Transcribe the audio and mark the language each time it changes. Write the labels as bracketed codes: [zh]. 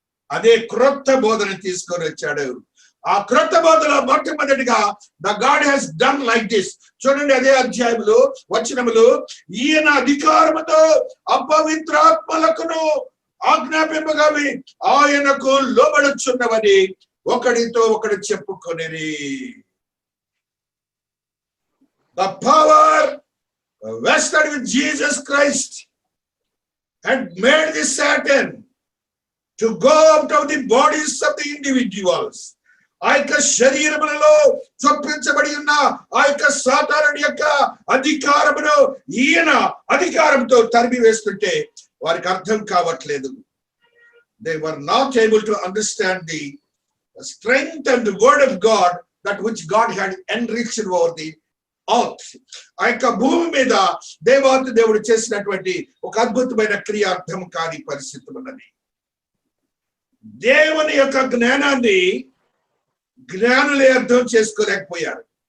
[te] అదే క్రొత్త బోధన తీసుకొని వచ్చాడు. ఆ క్రొత్త బోధలో మొట్టమొదటిగా [en] The god he's done like this. [te] చూడండి, అదే అధ్యాయంలో వచనములు, ఈయన అధికారముతో అపవిత్రాత్మలకును ఆజ్ఞాపింపగావి ఆయనకు లోబడుచున్నవని ఒకడితో ఒకడు చెప్పుకొనిరి. [en] The power vested with Jesus Christ had made the Satan to go out of the bodies of the individuals. [te] ఆ యొక్క శరీరములలో చొప్పించబడి ఉన్న ఆ యొక్క సాతానుడి యొక్క అధికారమును ఈయన అధికారంతో తరిమి వేస్తుంటే వారికి అర్థం కావట్లేదు. [en] They were not able to understand the strength and the word of God that which God had enriched over the earth. [te] ఆ యొక్క భూమి మీద దేవాతి దేవుడు చేసినటువంటి ఒక అద్భుతమైన క్రియ అర్థం కాని పరిస్థితి ఉన్నది. దేవుని యొక్క జ్ఞానాన్ని జ్ఞానులే అర్థం చేసుకోలేకపోయారు.